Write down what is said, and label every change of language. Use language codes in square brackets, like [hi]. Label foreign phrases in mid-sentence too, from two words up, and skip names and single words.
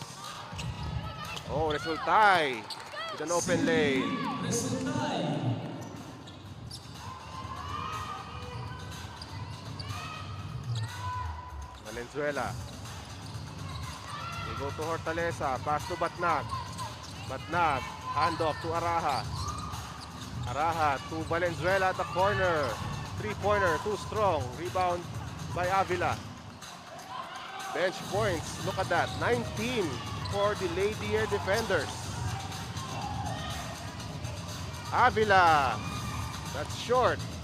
[en] Oh, Resultay with an open lane. Valenzuela. They go to Hortaleza. Pass to Batnag. Batnag. Handoff to Araha. Araha to Valenzuela at the corner. Three-pointer, too strong. Rebound by Avila. Bench points. Look at that. 19 for the Lady Air defenders. Avila. That's short.